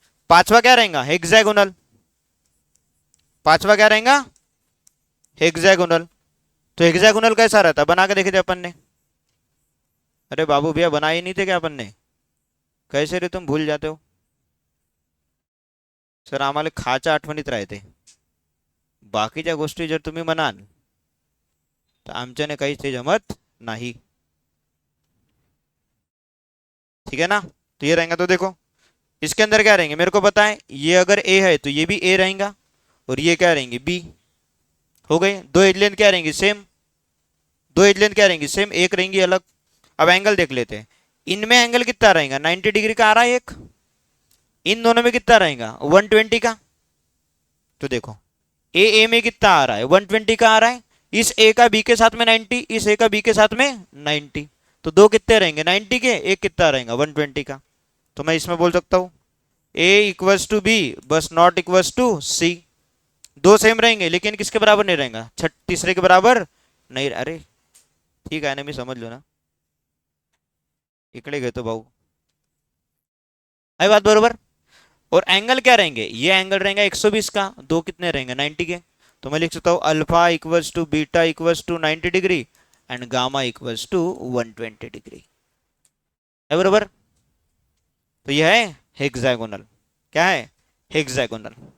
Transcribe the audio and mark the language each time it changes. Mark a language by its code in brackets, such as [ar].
[hi] पांचवा क्या रहेगा, हेक्सागोनल। पांचवा क्या रहेगा, हेक्सागोनल। तो हेक्सागोनल कैसा रहता, बना के देखे थे अपन ने। अरे बाबू भैया बनाए नहीं थे क्या अपन ने, कैसे रे तुम भूल जाते हो। [mr] सर आम्हाला खाच्या आठवणीत राहते, बाकीच्या गोष्टी जर तुम्ही म्हणाल तर आमच्याने काहीच ते जमत नाही। [hi] ठीक है ना। तो ये रहेगा, तो देखो इसके अंदर क्या रहेंगे मेरे को पता है, ये अगर ए है तो ये भी ए रहेगा, और ये क्या रहेंगे, बी। हो गए, दो एज लेंथ क्या रहेंगी, सेम। दो एज लेंथ क्या रहेंगी, सेम, एक रहेंगी अलग। अब एंगल देख लेते हैं, इनमें एंगल कितना रहेगा, 90 डिग्री का आ रहा है एक। इन दोनों में कितना रहेगा, 120 का। तो देखो ए में कितना आ रहा है, 120 का आ रहा है। इस ए का बी के साथ में 90, इस ए का बी के साथ में 90। तो दो कितने रहेंगे 90 के, एक कितना रहेगा 120 का। तो मैं इसमें बोल सकता हूँ ए इक्वल्स टू बी बस नॉट इक्वल्स टू सी। दो सेम रहेंगे लेकिन किसके बराबर नहीं रहेगा, तीसरे के बराबर नहीं। [mr] अरे ठीक आहे ना, मी समजलो ना, इकडे घेतो भाऊ। [hi] है बात बरोबर। और एंगल क्या रहेंगे, ये एंगल रहेंगे 120 का, दो कितने रहेंगे 90 के। तो मैं लिख सकता हूँ alpha equals to beta equals to 90 degree and gamma equals to 120 degree. है बरोबर। तो ये है हेक्सागोनल। क्या है, हेक्सागोनल।